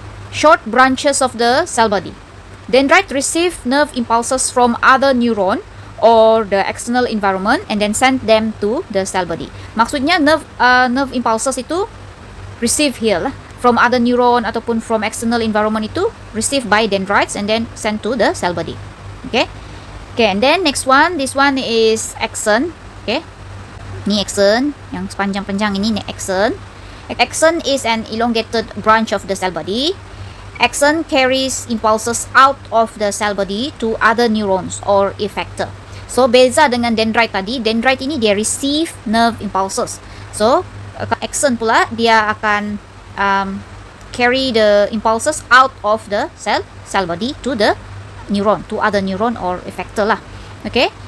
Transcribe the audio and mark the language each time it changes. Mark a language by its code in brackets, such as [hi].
[en] Short branches of the cell body. Dendrite receive nerve impulses from other neuron or the external environment and then send them to the cell body. [ms] Maksudnya [en] nerve impulses [ms] itu [en] receive here [ms] lah, [en] from other neuron [ms] ataupun [en] from external environment itu received by dendrites and then sent to the cell body. Okay. Okay, and then next one, this one is axon. Okay. [ms] Ni axon, yang panjang-panjang ini axon. [en] Axon is an elongated branch of the cell body. Axon carries impulses out of the cell body to other neurons or effector. [ms] So, beza dengan dendrite tadi, dendrite ini dia [en] receive nerve impulses. So, axon [ms] pula dia akan [en] carry the impulses out of the cell body to the neuron, to other neuron or effector [ms] lah. [en] Okay.